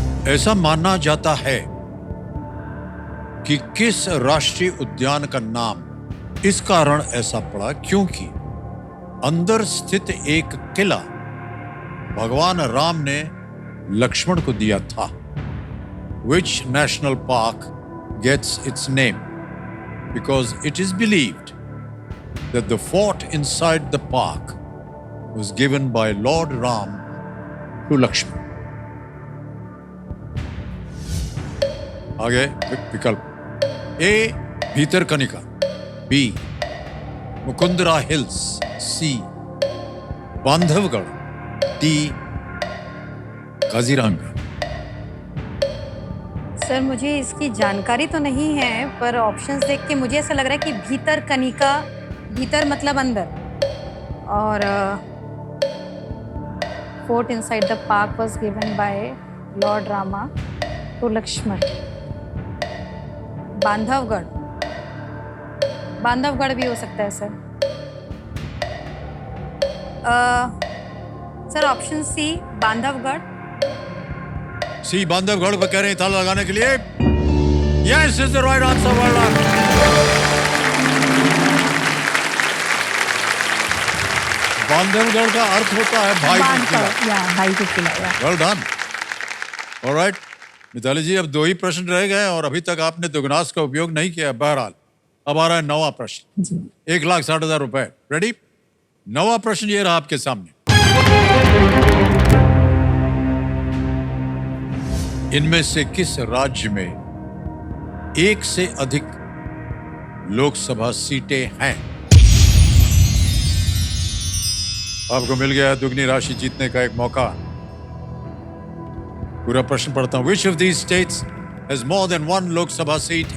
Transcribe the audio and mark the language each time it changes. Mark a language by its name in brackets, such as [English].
[Hindi] ऐसा माना जाता है कि किस राष्ट्रीय उद्यान का नाम इस कारण ऐसा पड़ा क्योंकि अंदर स्थित एक किला भगवान राम ने लक्ष्मण को दिया था। [English] Which national park gets its name because it is believed that the fort inside the park was given by Lord Ram to Lakshman. [Hindi] आगे विकल्प। ए भीतरकनिका, बी मुकुंदरा हिल्स, सी बांधवगढ़, डी काजीरंगा। सर मुझे इसकी जानकारी तो नहीं है, पर ऑप्शंस देख के मुझे ऐसा लग रहा है कि भीतर कनिका, भीतर मतलब अंदर, और [English] fort inside the park was given by Lord Rama to Lakshman. [Hindi] Bandhavgarh, Bandhavgarh भी हो सकता है sir. [English] Sir option C Bandhavgarh. [Hindi] सी बांधवगढ़ पर कह रहे हैं ताला लगाने के लिए। [English] Yes is the right answer. [Hindi] Bandhavgarh का अर्थ होता है भाई का किला। या भाई का किला। [English] Well done. [Hindi] ऑलराइट मिताली जी, अब 2 ही प्रश्न रह गए और अभी तक आपने दुगनास का उपयोग नहीं किया। बहरहाल अब आ रहा है 9वां प्रश्न। 1,60,000 रुपए। रेडी? 9वां प्रश्न ये रहा आपके सामने। इनमें से किस राज्य में 1 से अधिक लोकसभा सीटें हैं? आपको मिल गया है दुगनी राशि जीतने का एक मौका। पूरा प्रश्न पढ़ता हूं। [English] Which of these states has more than 1 Lok Sabha seat?